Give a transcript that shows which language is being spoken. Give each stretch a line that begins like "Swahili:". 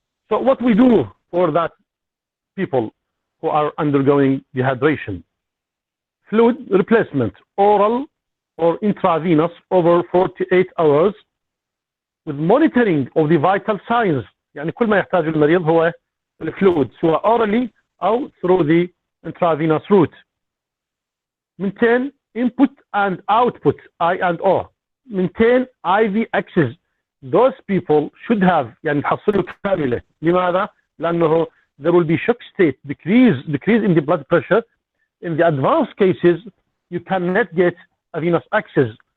English: So what we do for that people who are undergoing dehydration? Fluid replacement, oral or intravenous over 48 hours with monitoring of the vital signs.
Arabic: يعني كل ما يحتاج المريض هو الفلويد سواء orally أو
English: through the intravenous route. Maintain input and output, I and O. Maintain IV access. Those people should have
Arabic: يعني تحصلوا كاملة. لماذا؟ لأنه
English: there will be shock state, decrease in the blood pressure. In the advanced cases, you cannot get a venous access.